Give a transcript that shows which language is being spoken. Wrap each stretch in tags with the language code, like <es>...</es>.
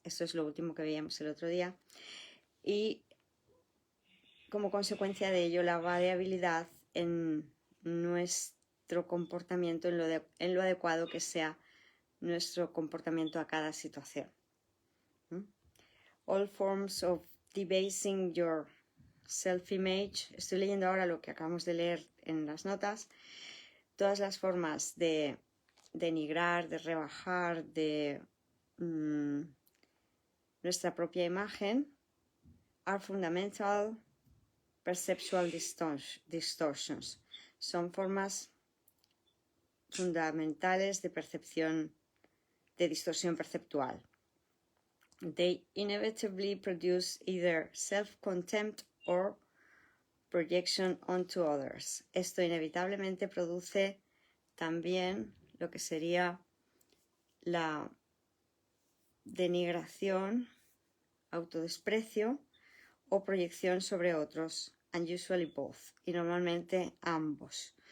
<es>Esto es lo último que veíamos el otro día. Y como consecuencia de ello, la variabilidad en nuestro comportamiento, en lo adecuado que sea nuestro comportamiento a cada situación.</es> <en>All forms of debasing your self-image.</en> <es>Estoy leyendo ahora lo que acabamos de leer en las notas. Todas las formas de denigrar, de rebajar, de nuestra propia imagen</es> <en>are fundamental perceptual distortions.</en> <es>Son formas fundamentales de percepción, de distorsión perceptual.</es> <en>They inevitably produce either self-contempt or projection onto others.</en> <es>Esto inevitablemente produce también lo que sería la denigración, autodesprecio o proyección sobre otros,</es> <en>and usually both,</en> <es>y normalmente ambos.</es>